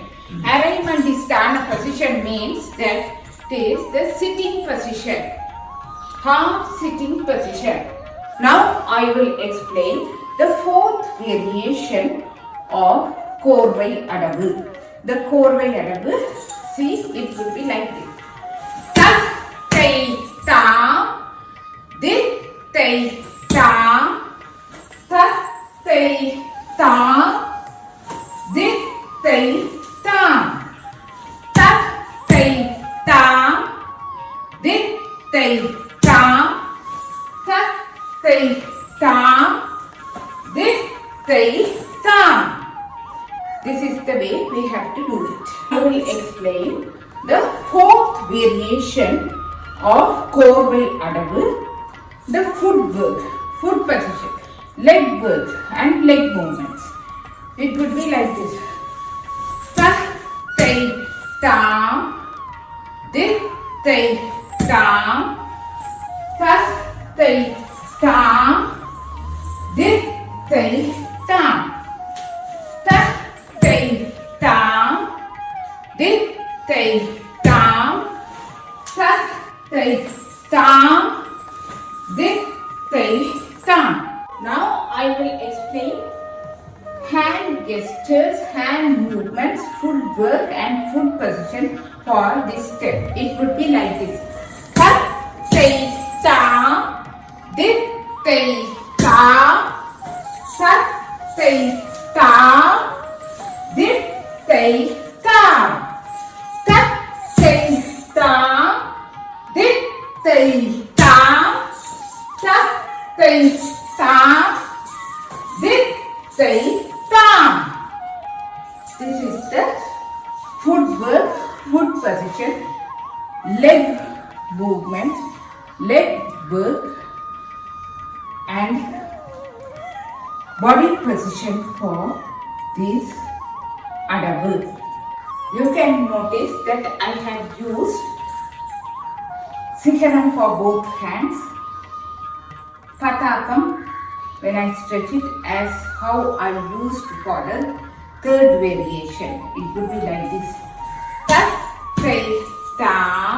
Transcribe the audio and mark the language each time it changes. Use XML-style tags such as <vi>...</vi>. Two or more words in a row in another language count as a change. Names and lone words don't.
<en>Araimantisthana position means that it is the sitting position. Half sitting position. Now I will explain the fourth variation of Korvai Adavu. The Korvai Adavu, see, it will be like this. Tak, tai, tam, dit, tai, tam, tak, tai, tam, dit, tai, tam, tak, tai, tam, dit, tai, tam, tak, tai, tam, dit, tai, tam. This is the way we have to do it. I will explain the fourth variation of Korvai Adavu, the footwork, foot position, leg work and leg movements. It would be like this. Ta, tai, tam, dit, tai, tam, ta, tai, tam, dit, tai, tam. Tam, dit, tai, tam, tak, tai, tam, dit, tai, tam. Now I will explain hand gestures, hand movements, footwork and foot position for this step. It would be like this. Tak, tai, tam, dit, tai, tam, tak, tai, tam, dit, tai, tam. Tak, tai, tam, dit, tai, tam, tak, tai, tam, dit, tai, tam. This is the footwork, foot position, leg movement, leg work and body position for this Adavu. You can notice that I have used Sikharam for both hands, Patakam when I stretch it as how I used for the third variation. It would be like this. Tak, tai, tam.</en>